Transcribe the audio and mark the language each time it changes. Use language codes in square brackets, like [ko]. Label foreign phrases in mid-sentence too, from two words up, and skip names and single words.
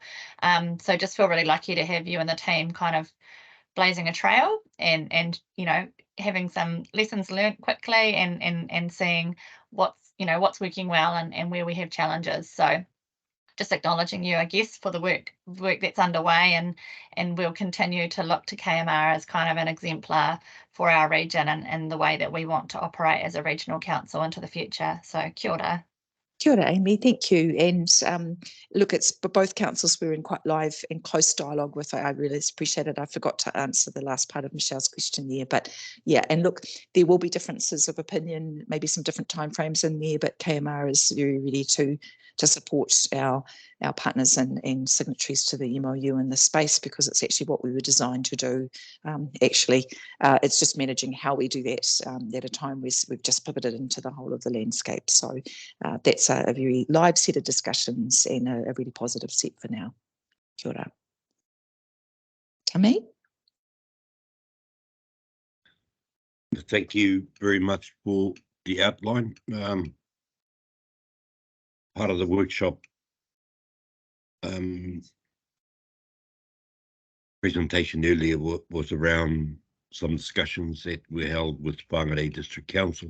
[en] So just feel really lucky to have you and the team kind of blazing a trail and having some lessons learned quickly and seeing what's working well and where we have challenges. So just acknowledging you, I guess, for the work that's underway, and we'll continue to look to KMR as kind of an exemplar for our region and the way that we want to operate as a regional council into the future. [mi] So kia ora. Kia ora, [en] Amy, thank you. And look, it's both councils we're in quite live and close dialogue with. I really appreciate it. I forgot to answer the last part of Michelle's question there, but yeah, and look, there will be differences of opinion, maybe some different timeframes in there, but KMR is very ready to support our partners and signatories to the MOU in this space, because it's actually what we were designed to do. It's just managing how we do that at a time where we've just pivoted into the whole of the landscape. So that's a very live set of discussions and a really positive set for now. [mi] Kia ora. [en] Tammy? Thank you very much for the outline. Part of the workshop presentation earlier was around some discussions that were held with Whangarei District Council.